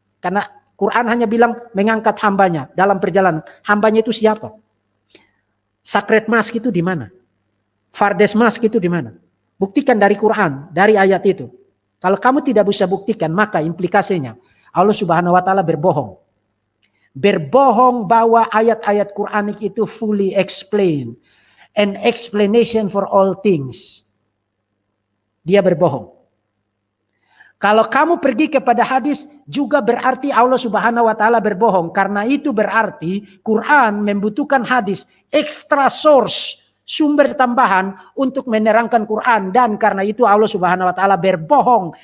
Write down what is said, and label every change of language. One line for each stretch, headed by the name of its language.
Indonesian: Karena Quran hanya bilang mengangkat hambanya dalam perjalanan. Hambanya itu siapa? Sacred mosque itu di mana? Farthest mosque itu di mana? Buktikan dari Quran, dari ayat itu. Kalau kamu tidak bisa buktikan, maka implikasinya Allah Subhanahu wa taala berbohong. Berbohong bahwa ayat-ayat Quranik itu
English: fully explain. An explanation for all things.
Indonesian: Dia berbohong. Kalau kamu pergi kepada hadis, juga berarti Allah Subhanahu wa taala berbohong. Karena itu berarti Quran membutuhkan hadis,
English: extra source,
Indonesian: sumber tambahan untuk menerangkan Quran. Dan karena itu Allah Subhanahu wa taala berbohong.